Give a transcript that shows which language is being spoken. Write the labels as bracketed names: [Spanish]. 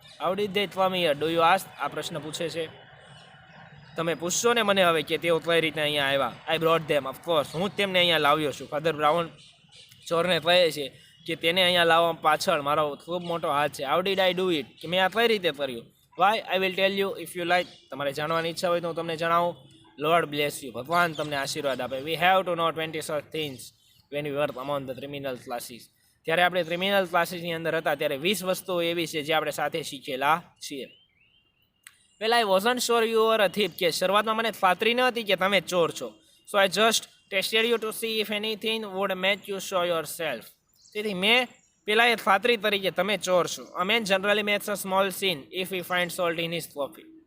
[English] How did they come here do you ask? [Gujarati] આ પ્રશ્ન પૂછે છે. તમે પૂછશો ને મને હવે કે તેઓ કઈ રીતે અહીંયા આવ્યા. [English] I brought them, of course, [Gujarati] હું જ તેમને અહીંયા લાવ્યો છું. ફાધર બ્રાઉન ચોરને કહે છે કે તેને અહીંયા લાવવા પાછળ મારો ખૂબ મોટો હાથ છે. [English] How did I do it? [Gujarati] કે મેં આ કઈ રીતે કર્યું? [English] Why? I will tell you if you like. [Gujarati] તમારે જાણવાની ઈચ્છા હોય તો હું તમને જણાવું. [English] Lord bless you. [Gujarati] ભગવાન તમને આશીર્વાદ આપે. [English] We have to know 20 such things when we were among the criminal classes. [Gujarati] ત્યારે આપણે ક્રિમિનલ ક્લાસીસની અંદર હતા ત્યારે 20 વસ્તુઓ એવી છે જે આપણે સાથે શીખેલા છીએ. [English] Well I wasn't sure you are a thief. [Gujarati] કે શરૂઆતમાં મને ખાતરી ન હતી કે તમે ચોર છો. [English] So I just tested you to see if anything would make you show yourself. [Gujarati] તેથી મેં પેલા એ ખાતરી તરીકે તમે ચોર છો. [English] A man generally makes a small scene if he find salt in his coffee.